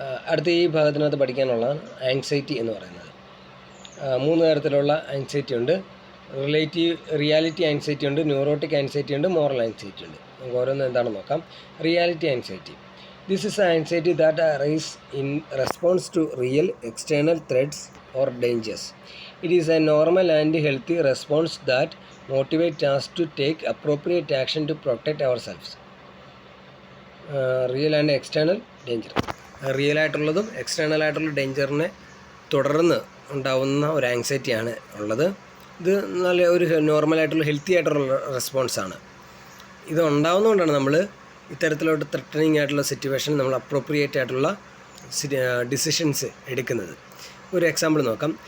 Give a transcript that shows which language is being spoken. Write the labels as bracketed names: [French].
[Malayalam] അടുത്ത ഈ ഭാഗത്തിനകത്ത് പഠിക്കാനുള്ളതാണ് ആങ്സൈറ്റി എന്ന് പറയുന്നത്. 3 തരത്തിലുള്ള ആങ്സൈറ്റി ഉണ്ട്. റിയാലിറ്റി ആങ്സൈറ്റി ഉണ്ട്, ന്യൂറോട്ടിക് ആങ്സൈറ്റി ഉണ്ട്, മോറൽ ആങ്സൈറ്റി ഉണ്ട്. നമുക്ക് ഓരോന്നും എന്താണെന്ന് നോക്കാം. Reality anxiety. [English] This is anxiety that arise in response to real external threats or dangers. It is a normal and healthy response that motivates us to take appropriate action to protect ourselves. Real and external danger. [Malayalam] Real ആയിട്ടുള്ളതും external ആയിട്ടുള്ള ഡേഞ്ചറിനെ തുടർന്ന് ഉണ്ടാവുന്ന ഒരു ആങ്സൈറ്റിയാണ് ഉള്ളത്. ഇത് നല്ല ഒരു നോർമലായിട്ടുള്ള ഹെൽത്തി ആയിട്ടുള്ള റെസ്പോൺസാണ്. ഇത് ഉണ്ടാവുന്നതുകൊണ്ടാണ് നമ്മൾ ഇത്തരത്തിലോട്ട് ത്രെറ്റനിങ് ആയിട്ടുള്ള സിറ്റുവേഷൻ നമ്മൾ അപ്രോപ്രിയേറ്റ് ആയിട്ടുള്ള ഡിസിഷൻസ് എടുക്കുന്നത്. ഒരു എക്സാമ്പിൾ നോക്കാം.